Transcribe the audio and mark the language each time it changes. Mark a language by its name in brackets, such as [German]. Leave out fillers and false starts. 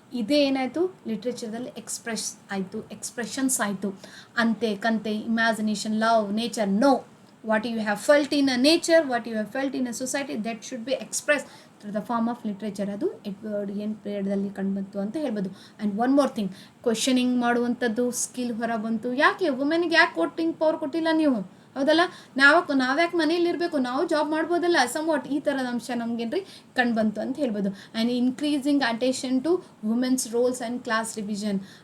[Kannada] ಇದೇ ಏನಾಯಿತು ಲಿಟ್ರೇಚರ್ದಲ್ಲಿ ಎಕ್ಸ್ಪ್ರೆಷನ್ಸ್ ಆಯಿತು. ಅಂತೆ ಕಂತೆ, [English] Imagination, love, nature, no. What you have felt in a nature, what you have felt in a society, that should be expressed through the form of literature. [Kannada] ಅದು ಎಡ್ವರ್ಡಿಯನ್ ಪೀರಿಯಡ್ದಲ್ಲಿ ಕಂಡುಬಂತು ಅಂತ ಹೇಳ್ಬೋದು. [English] and one more thing, [Kannada] questioning ಮಾಡುವಂಥದ್ದು skill ಹೊರ ಬಂತು. ಯಾಕೆ ವುಮೆನ್ಗೆ ಯಾಕೆ voting power ಕೊಟ್ಟಿಲ್ಲ ನೀವು? ಹೌದಲ್ಲ, ನಾವ್ಯಾಕೆ ಮನೇಲಿರಬೇಕು, ನಾವು ಜಾಬ್ ಮಾಡ್ಬೋದಲ್ಲ, ಸಮ್ವಾಟ್ ಈ ಥರದ ಅಂಶ ನಮಗೇನ್ರಿ ಕಂಡುಬಂತು ಅಂತ ಹೇಳ್ಬೋದು. [English] And increasing attention to women's roles and class division.